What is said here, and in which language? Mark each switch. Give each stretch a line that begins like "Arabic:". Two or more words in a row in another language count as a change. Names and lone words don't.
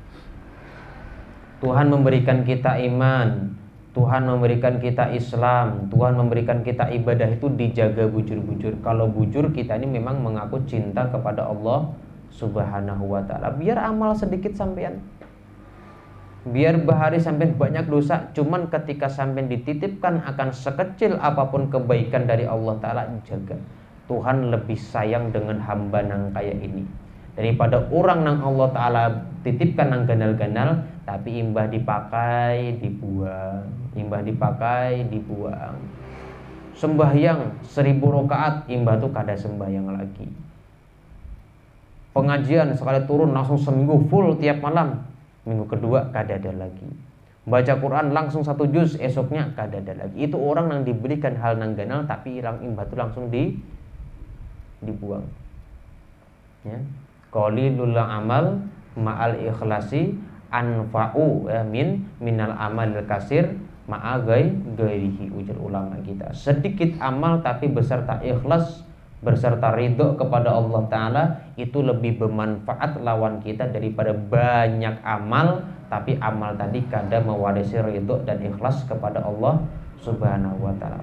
Banjar: Tuhan memberikan kita iman, Tuhan memberikan kita Islam, Tuhan memberikan kita ibadah, itu dijaga bujur-bujur. Kalau bujur, kita ini memang mengaku cinta kepada Allah
Arabic: سبحانه وتعالى.
Banjar: Biar amal sedikit sampean, biar bahari sampai banyak dosa, cuman ketika sampai dititipkan akan sekecil apapun kebaikan dari
Arabic: الله تعالى,
Banjar: jaga. Tuhan lebih sayang dengan hamba nang kayak ini daripada orang nang
Arabic: الله تعالى
Banjar: titipkan nang ganal-ganal, tapi imbah dipakai dibuang, imbah dipakai dibuang. Sembahyang 1000 rakaat, imbah tuh kada sembahyang lagi. Pengajian sekali turun langsung seminggu full tiap malam, minggu kedua kada ada lagi. Baca Quran langsung 1 juz, esoknya kada ada lagi. Itu orang yang diberikan hal nang ganal, tapi hilang imbah itu langsung dibuang.
Arabic: Ya. قليل العمل مع الإخلاص أنفع, ya, من العمل الكثير مع غيره,
Banjar: ujar ulama kita. Sedikit amal tapi beserta ikhlas, berserta ridho kepada
Arabic: الله تعالى,
Banjar: itu lebih bermanfaat lawan kita daripada banyak amal tapi amal tadi kada mewarisi ridho dan ikhlas kepada Allah
Arabic: سبحانه وتعالى.